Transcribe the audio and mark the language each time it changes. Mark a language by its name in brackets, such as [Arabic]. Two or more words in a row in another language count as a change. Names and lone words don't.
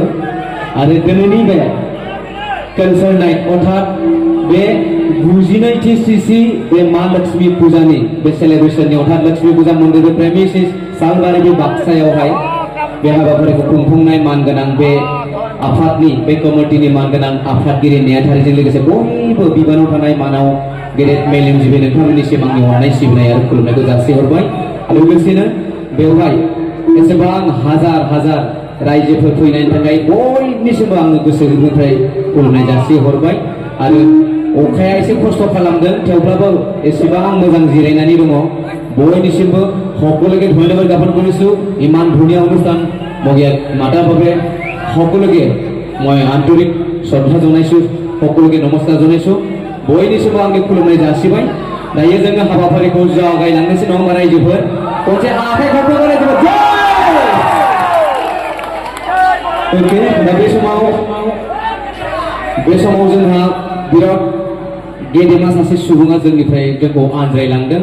[Bodo] आरो दिनैनि बे कनसार्नाय अर्थात बे 92थि सिसि बे मा लक्ष्मी पूजानि बे सेलेब्रेशननि अर्थात लक्ष्मी पूजा मन्दिर प्रेमिसिस सालबारि बाक्सायावहाय बे हाबाफारिखौ खुंफुंनाय मानगोनां बे आफादनि बे कमिटिनि मानगोनां आफादगिरि नेहाथारिजों लोगोसे बयबो बिबानाव थानाय मानाव गेदेर मेलेमजिबि नोंथांमोननिसिम आंनि अननाय सिबिनाय आरो खुलुमनायखौ जासिहरबाय। लोगोसेनो बेवहाय एसेबां हाजार हाजार रायजोफोर फैनायनि थाखाय बयनिसिमबो आङो गोसो गोरबोनिफ्राय खुलुमनाय जासिहरबाय। आरो अखाया एसे खस्थ' खालामदों थेवब्लाबो एसेबां मोजां जिरायनानै दङ। [Assamese] বয়নিসিমবো সকলোকে ধন্যবাদ জ্ঞাপন কৰিছোঁ। ইমান ধুনীয়া অনুষ্ঠান মই মাতাৰ বাবে সকলোকে মই আন্তৰিক শ্ৰদ্ধা জনাইছোঁ, সকলোকে নমস্কাৰ জনাইছোঁ। [Bodo] বয়নিসিমবো आंनि खुलुमनाय जासिबाय। दायो जोङो हाबाफारिखौ जागायलांनोसै नङा होमबा रायजोफोर? खनसे आखाइ खबनो रायजोफोर ओके दा बे समाव जोंहा बिराद गेदेमा सासे सुबुङा जोंनिफ्राय जोंखौ आनज्रायलांदों।